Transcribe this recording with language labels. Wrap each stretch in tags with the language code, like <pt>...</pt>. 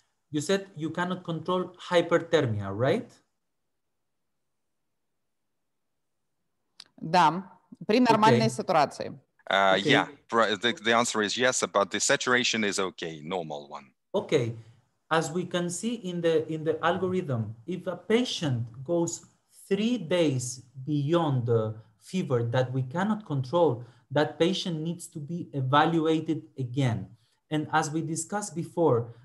<en>You said you cannot control hyperthermia, right?</en> <ru>Да, при нормальной сатурации.</ru> <en>Yeah, the answer is yes, but the saturation is okay, normal one. Okay, as we can see in the algorithm, if a patient goes 3 days beyond the fever that we cannot control, that patient needs to be evaluated again. And as we discussed before,</en>